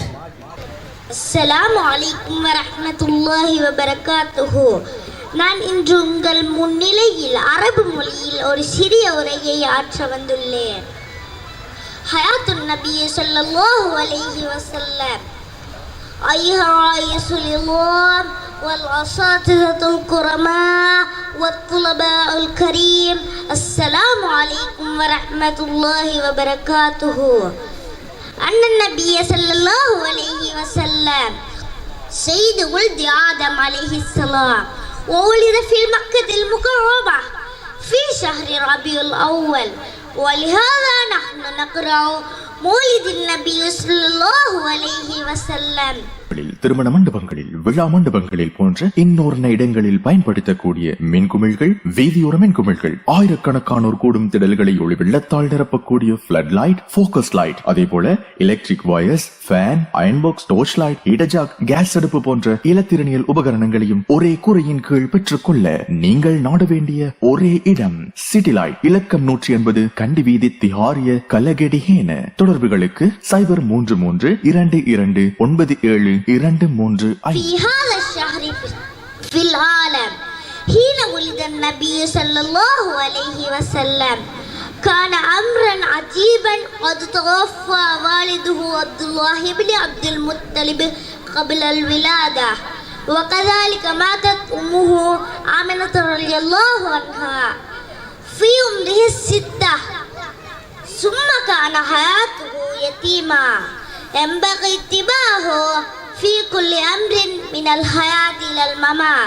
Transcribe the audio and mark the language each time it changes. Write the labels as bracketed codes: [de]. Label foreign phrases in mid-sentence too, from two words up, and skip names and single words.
[ar] السلام عليكم ورحمة الله وبركاته. [ta] நான் இன்று உங்கள் முன்னிலையில் அரபு மொழியில் ஒரு சிறிய உரையை ஆற்ற வந்துள்ளேன். [ar] حياة النبي صلى الله عليه وسلم. ஐஹா யஸலில்லாஹ் والأساتذة الكرماء والطلباء الكريم السلام عليكم ورحمة الله وبركاته. أن النبي صلى الله عليه وسلم سيد ولد آدم عليه السلام وولد في مكة المكرمة في شهر ربيع الأول ولهذا نحن نقرأ مولد النبي صلى الله عليه وسلم. [ta] திருமண மண்டபங்களில் விழா மண்டபங்களில் போன்ற இன்னொரு இடங்களில் பயன்படுத்தக்கூடிய மின்குமிழ்கள், வீதியோர மின்குமிழ்கள், ஆயிரக்கணக்கானோர் கூடும் திடல்களை ஒளி வெள்ளத்தால் நிரப்பக்கூடிய [en] flood light, focus light, [ta] அதே போல [en] electric wires, fan, iron box, torch light, [ta] இடஜாக், கேஸ் அடுப்பு போன்ற இலத்திரனியல் உபகரணங்களையும் ஒரே கூரையின் கீழ் பெற்றுக்கொள்ள நீங்கள் நாட வேண்டிய ஒரே இடம் சிட்டி லைட். இலக்கம் 180 கண்டி வீதி திஹாரிய கலகெடிஹேன. தொடர்புகளுக்கு 0332297223. [ar] في هذا الشهر في العالم حين ولد النبي صلى الله عليه وسلم كان أمرا عجيبا قد توفى والده عبد الله بن عبد المطلب قبل الولادة وكذلك ماتت أمه آمنة رضي الله عنها في عمره 6 ثم كان حياته يتيما ينبغي اتباعه في كل أمر من الحياة إلى الممات.